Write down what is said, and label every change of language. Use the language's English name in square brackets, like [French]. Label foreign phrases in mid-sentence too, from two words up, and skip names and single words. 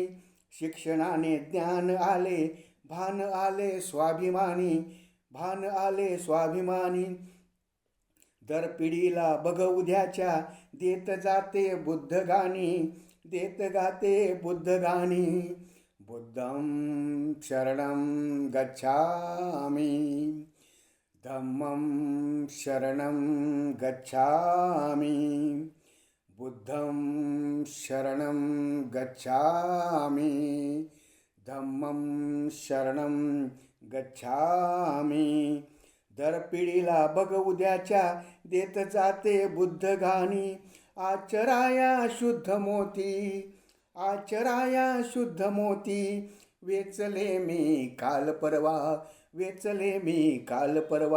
[Marathi] शिक्षणाने ज्ञान आले, भान आले स्वाभिमानी, भान आले स्वाभिमानी. दर पिढीला बघ उद्याच्या देत जाते बुद्ध गाणी, देत गाते बुद्ध गाणी. [Pali] बुद्धं शरणं गच्छामि, धम्मं शरणं गच्छामि, बुद्धं शरणं गच्छामि, धम्मं शरणं गच्छामि. [Marathi] दर पिढीला बघ उद्याच्या देत जाते बुद्ध गाणी. आचराया शुद्ध मोती, आचराया शुद्ध मोती. वेचले मी काल परवा, वेचले मी काल परवा.